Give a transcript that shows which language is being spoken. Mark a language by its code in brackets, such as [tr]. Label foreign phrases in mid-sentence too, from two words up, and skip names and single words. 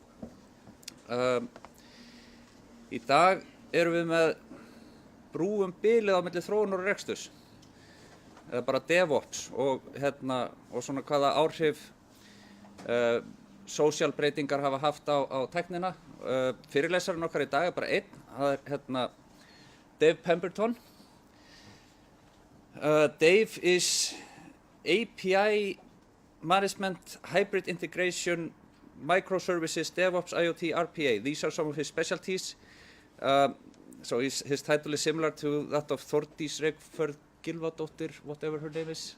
[is] Í dag erum við með Brúum bilið á milli þróunar og reksturs. Eða bara DevOps og svona hvaða áhrif sósíalbreytingar hafa haft á tæknina. Fyrirlesarinn okkar í dag bara einn, það Dave Pemberton. [en] Dave is API Management, Hybrid Integration, Microservices, DevOps, IoT, RPA. These are some of his specialties. So his title is similar to that of Þórdís Reykfjörð Gylfadóttir, whatever her name is.